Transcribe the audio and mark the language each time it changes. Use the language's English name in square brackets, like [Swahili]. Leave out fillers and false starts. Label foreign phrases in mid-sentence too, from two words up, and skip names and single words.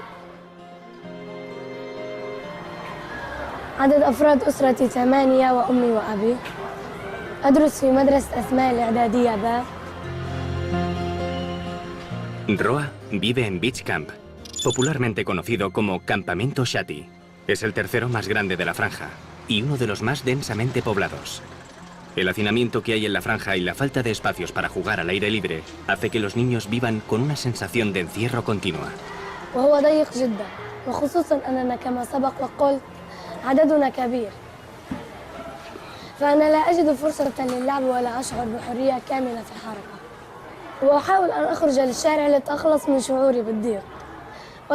[Arabic] عدد أفراد أسرتي 8 وأمي وأبي. أدرس في مدرسة أسماء الإعدادية ب. [Spanish] Roa vive en Beach Camp, popularmente conocido como Campamento Shati. Es el tercero más grande de la franja y uno de los más densamente poblados. El hacinamiento que hay en la franja y la falta de espacios para jugar al aire libre hace que los niños vivan con una sensación de encierro continua. [Arabic] وهو ضيق جدا، وخصوصا أننا كما سبق وقلت عددنا كبير. فأنا لا أجد فرصة للعب ولا أشعر بحرية كاملة في الحركة. وأحاول أن أخرج للشارع لأتخلص من شعوري بالضيق.